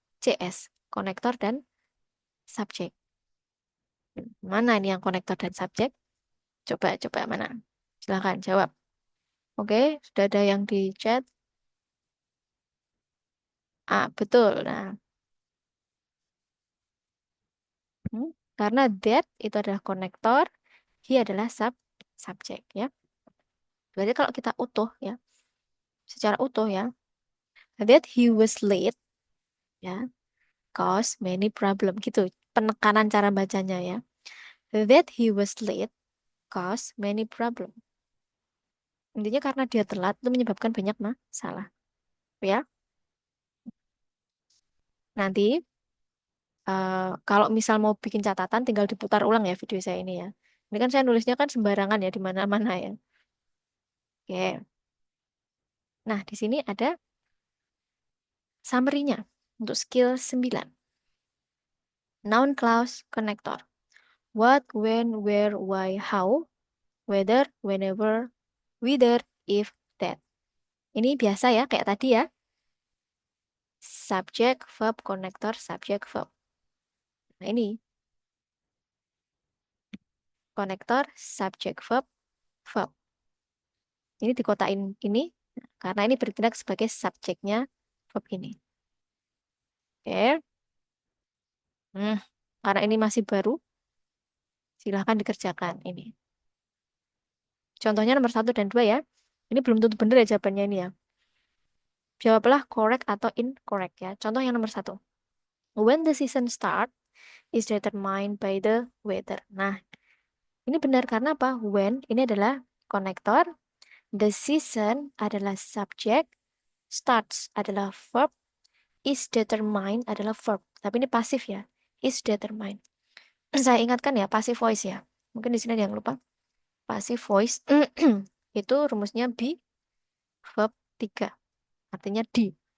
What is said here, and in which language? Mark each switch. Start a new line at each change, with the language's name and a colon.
Indonesian: CS, konektor dan subjek. Mana ini yang konektor dan subjek? Coba mana? Silahkan jawab. Oke, sudah ada yang di chat. Ah, betul. Nah, hmm, karena that itu adalah konektor, he adalah subjek ya. Berarti kalau kita utuh ya, secara utuh ya,
English: that he was late ya, cause many problem
Indonesian: gitu. Penekanan cara bacanya ya.
English: That he was late cause many problem.
Indonesian: Intinya karena dia telat itu menyebabkan banyak masalah. Ya, nanti kalau misal mau bikin catatan tinggal diputar ulang ya video saya ini ya. Ini kan saya nulisnya kan sembarangan ya di mana-mana ya. Oke. Nah, di sini ada summary-nya untuk skill 9. Noun clause connector. What, when, where, why, how, whether, whenever, whither, if, that. Ini biasa ya, kayak tadi ya. Subject, verb, connector, subject, verb. Nah, ini konektor, subject, verb, verb. Ini dikotain ini karena ini bertindak sebagai subjeknya verb ini. Oke. Hmm, karena ini masih baru, silahkan dikerjakan ini. Contohnya nomor 1 dan 2 ya. Ini belum tentu benar ya jawabannya ini ya. Jawablah correct atau incorrect ya. Contoh yang nomor 1.
English: When the season start is determined by the weather.
Indonesian: Nah, ini benar karena apa? When ini adalah konektor, the season adalah subjek, starts adalah verb, is determined adalah verb. Tapi ini pasif ya. Is determined. Saya ingatkan ya, passive voice ya. Mungkin di sini ada yang lupa. Passive voice itu rumusnya be verb 3. Artinya di.